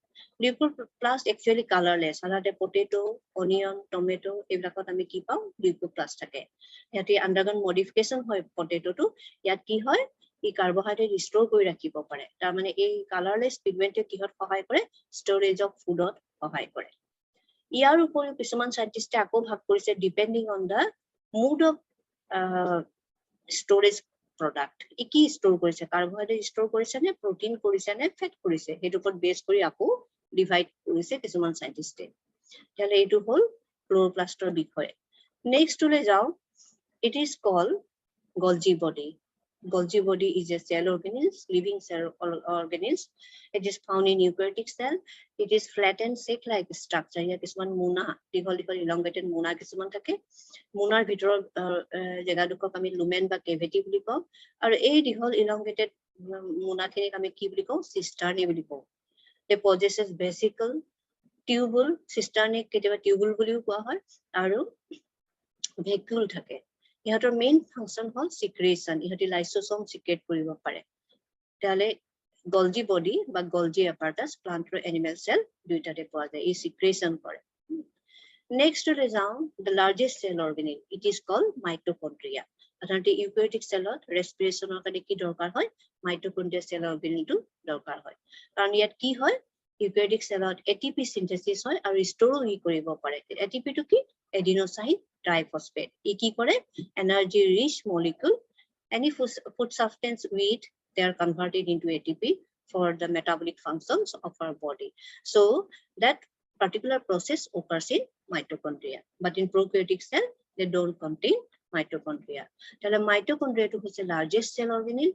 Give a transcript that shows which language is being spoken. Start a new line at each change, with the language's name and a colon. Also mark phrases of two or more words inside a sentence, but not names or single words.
English: actually colourless
Assamese: সাধাৰণতে
English: potato onion tomato
Assamese: এইবিলাকত আমি কি পাওঁ লিউকোপ্লাস্ট থাকে ইয়াতে
English: undergone modification
Assamese: হয় পটেটোটো ইয়াত কি হয় ই
English: carbohydrate store
Assamese: কৰি ৰাখিব পাৰে তাৰ মানে এই
English: colourless pigment
Assamese: কিহত সহায় কৰে
English: storage of food
Assamese: সহায় কৰে ইয়াৰ উপৰিও কিছুমান সাইন্টিষ্টে আকৌ ভাগ কৰিছে
English: depending on the mode of storage product
Assamese: ই কি ষ্ট'ৰ কৰিছে
English: carbohydrate store
Assamese: কৰিছে নে প্ৰটিন কৰিছে নে ফেট কৰিছে হেটো ওপৰত বেস কৰি আকৌ ডিভাইড কৰিছে কিছুমান সাইন্টিস্টে তাহলে এইটো হল ক্লোৰোপ্লাস্টৰ বিষয়ে নেক্সট টুলে যাও
English: it is called Golgi body. Golgi body is a cell organism, living cell organism. It is found in eukaryotic cell. It is flattened sac-like structure. Here is one muna, elongated muna
Assamese: কিছুমান থাকে মুনাৰ ভিতৰৰ জেগাডোকক আমি লুমেন বা কেভিটি বুলি কওঁ আৰু এই দীঘল elongated মুনাখিনিক আমি কি বুলি কওঁ সিস্টাৰ্নি বুলি কওঁ
English: they possesses vesicle টিউবুল সিস্টাৰ্নি
Assamese: কেতিয়াবা টিউবুল বুলিও কোৱা হয় আৰু ভেকুল থাকে ইহঁতৰ
English: main function
Assamese: হল সিক্ৰেশন ইহঁতি
English: lysosome secrete
Assamese: কৰিব পাৰে তাহলে গলজি বডি বা গলজি
English: apparatus plant
Assamese: আৰু
English: animal cell
Assamese: দুইটাতে পোৱা যায় এই সিক্ৰেশন কৰে
English: next to
Assamese: যাও
English: the largest cell organelle it is called mitochondria
Assamese: সাধাৰণতে
English: eukaryotic cell
Assamese: ৰেসপিৰেচনৰ কাৰণে কি দৰকাৰ হয় মাইটোকন্ড্ৰিয়া
English: cell organelle
Assamese: দৰকাৰ হয় কাৰণ ইয়াত কি হয়
English: eukaryotic cell ATP
Assamese: সিনথেসিস হয় আৰু ষ্টৰও ই কৰিব পাৰে এটিপি টো কি
English: adenosine triphosphate
Assamese: ই কি কৰে
English: energy rich molecule any food substance with they are converted into ATP for the metabolic functions of our body so that particular process occurs in mitochondria but in prokaryotic cell they don't contain mitochondria the mitochondria is the largest cell organelle